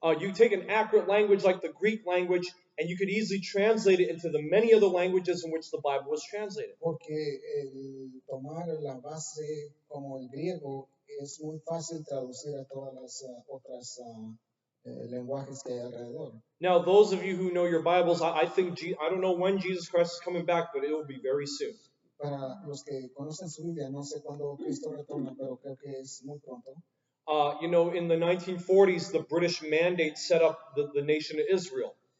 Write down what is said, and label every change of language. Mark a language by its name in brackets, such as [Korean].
[English] You take an accurate language like the Greek language, and you could easily translate it into the many other languages in which the Bible was translated. [Spanish] Porque el tomar la base como el griego es muy fácil traducir a todas las otras lenguajes que hay alrededor. [English] Now, those of you who know your Bibles, I think, I don't know when Jesus Christ is coming back, but it will be very soon. [Spanish] Para los que conocen su Biblia, no sé cuándo Cristo retorna, pero creo que es muy pronto. [English] In the 1940s, the British mandate set up the nation of Israel.